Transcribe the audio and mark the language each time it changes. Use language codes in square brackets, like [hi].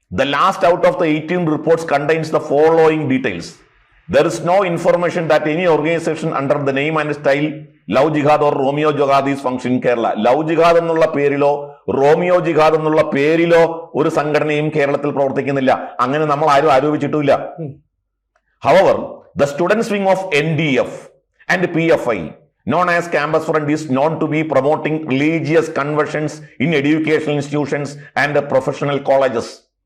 [en] The last out of the 18 reports contains the following details. There is no information that any organization under the name and style Love Jihad or Romeo Jihad is functioning in Kerala. [ml] Love Jihad എന്നുള്ള പേരിലോ Romeo ജിഹാദ് എന്നുള്ള പേരിലോ ഒരു സംഘടനയും കേരളത്തിൽ പ്രവർത്തിക്കുന്നില്ല. അങ്ങനെ നമ്മൾ ആരും ആരോപിച്ചിട്ടില്ല. [en] However, the students wing of NDF and PFI, known as Campus Front, is known to be promoting religious conversions in educational institutions and professional colleges.